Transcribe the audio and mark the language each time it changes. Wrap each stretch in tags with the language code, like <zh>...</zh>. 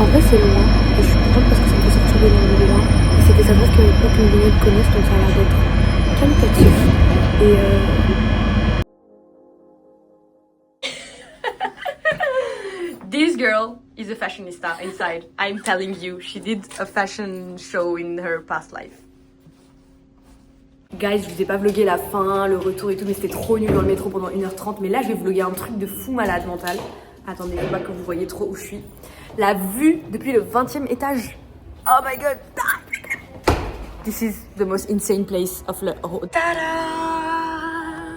<fr>C'est loin et je suis contente parce que ça me fait sortir de loin et c'est des adresses que mes potes me connaissent donc ça a l'air d'être qualitatif et</fr> <en>This girl is a fashionista inside. I'm telling you, she did a fashion show in her past life.</en> <fr>Guys, je vous ai pas vlogué la fin, le retour et tout, mais c'était trop nul dans le métro pendant 1h30. Mais là, je vais vlogger un truc de fou malade mental. Attendez, faut pas que vous voyez trop où je suis. La vue depuis le 20e étage.</fr> <en>Oh my god. This is the most insane place of the whole. Tada!</en>